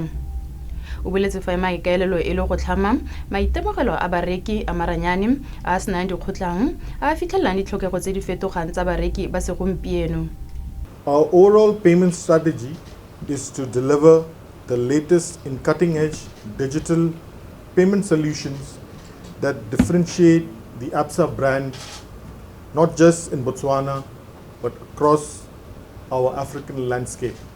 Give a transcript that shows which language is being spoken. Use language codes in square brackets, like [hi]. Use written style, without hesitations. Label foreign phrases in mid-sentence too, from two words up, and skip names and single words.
[tn] O boletse fa maikaelelo e le go tlhama maitemogelo a bareki a maranyane a senang dikgotlang a fitlhelang ditlhokego tse di fetogang tsa bareki ba segompieno. [en] Our overall payment strategy is to deliver the latest in cutting-edge digital payment solutions that differentiate the ABSA brand not just in Botswana but across our African landscape.